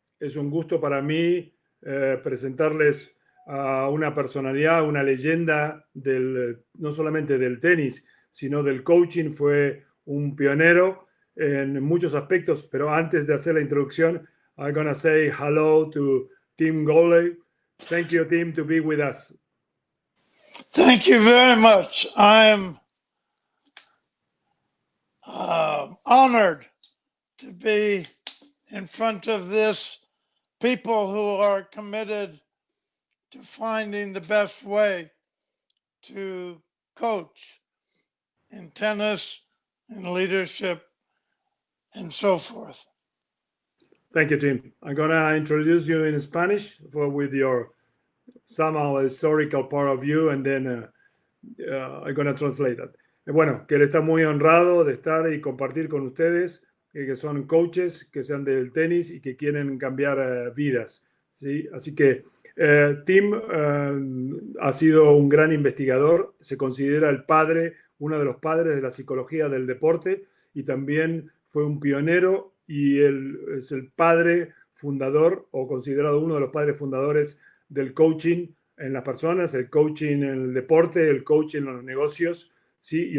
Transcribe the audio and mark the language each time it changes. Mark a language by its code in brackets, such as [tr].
[es] Es un gusto para mí presentarles a una personalidad, una leyenda no solamente del tenis, sino del coaching. Fue un pionero en muchos aspectos, pero antes de hacer la introducción, [en] I'm gonna say hello to Tim Gallwey. Thank you, Tim, to be with us. Thank you very much. I'm honored to be in front of this people who are committed to finding the best way to coach in tennis and leadership and so forth. Thank you, Tim. I'm gonna introduce you in Spanish with your somehow historical part of you, and then I'm gonna translate that. [es] Bueno, que él está muy honrado de estar y compartir con ustedes, que son coaches, que sean del tenis y que quieren cambiar vidas, ¿sí? Así que Tim ha sido un gran investigador, se considera el padre, uno de los padres de la psicología del deporte, y también fue un pionero, y él es el padre fundador, o considerado uno de los padres fundadores del coaching en las personas, el coaching en el deporte, el coaching en los negocios, ¿sí?